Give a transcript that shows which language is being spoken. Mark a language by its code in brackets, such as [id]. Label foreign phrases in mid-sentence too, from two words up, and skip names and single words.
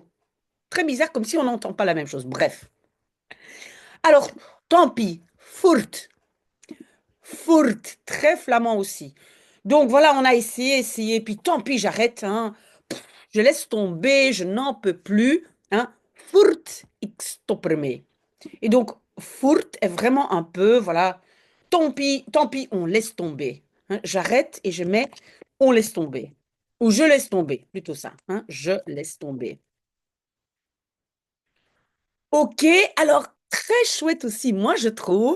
[fr] Très bizarre, comme si on n'entend pas la même chose. Bref. Alors, tant pis. Fourt. Fourt. Très flamand aussi. Donc voilà, on a essayé, puis tant pis, j'arrête, hein. Je laisse tomber, je n'en peux plus, hein. [nl] Voert, ik stop ermee. [fr] Et donc, voert est vraiment un peu, voilà, tant pis, on laisse tomber, hein. J'arrête et je mets on laisse tomber. Ou je laisse tomber, plutôt ça, hein. Je laisse tomber. Ok, alors, très chouette aussi, moi, je trouve.